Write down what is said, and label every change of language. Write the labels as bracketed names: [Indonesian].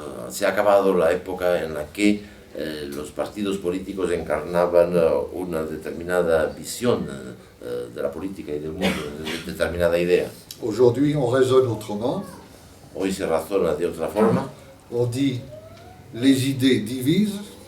[Spanish] Se ha acabado la época en la que los partidos políticos encarnaban una determinada visión de la política y del mundo, una determinada idea. [French] Aujourd'hui, on raisonne autrement. [Spanish] Hoy se razona de otra forma. [French] On dit les idées divisent